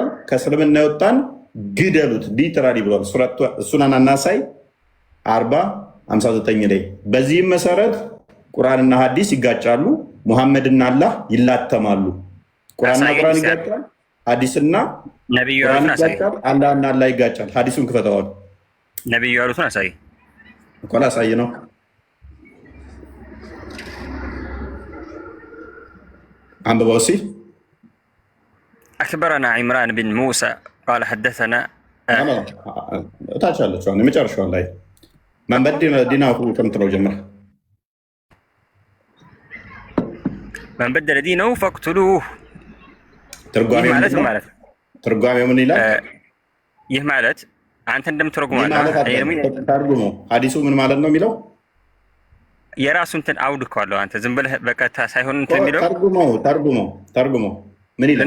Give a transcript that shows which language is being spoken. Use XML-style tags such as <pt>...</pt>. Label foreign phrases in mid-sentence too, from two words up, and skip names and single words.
<am>ከእስልምና የወጣን ግደሉት ሊትራሊ ብሏል። እሱን አናሳይ 40:59 ላይ። በዚህም መሰረት ቁርአንና ሐዲስ ይጋጫሉ። ሙሐመድና አላህ ይላተማሉ። ቁርአንና ቁርአን ይጋጫል። ሐዲስና ነብዩ ያሉትን አሳይ። አላህና አላህ ይጋጫል። ሐዲሱን ክፈተዋል። ነብዩ ያሉትን አሳይ እኮ ላሳይ ነው። አንብበው እስኪ።</am> <ar>أخبرنا عمران بن موسى قال حدثنا</ar> <am>ታች አለችው የመጨረሻው ላይ</am> <ar>من بدل دينه</ar> <am>ከምትለው ጀምር</am> <ar>من بدل دينه فاقتلوه። ትርጓሜው</ar> <am>ምን ይላል? ይህ ማለት አንተ እንደምትረጉመው ተርጉመው ሐዲሱ ምን ማለት ነው የሚለው የራሱ እንትን አውድ እኮ አለው። አንተ ዝም ብለህ በቀጥታ ሳይሆን እንትን የሚለው ተርጉመው ምን ይላል?</am>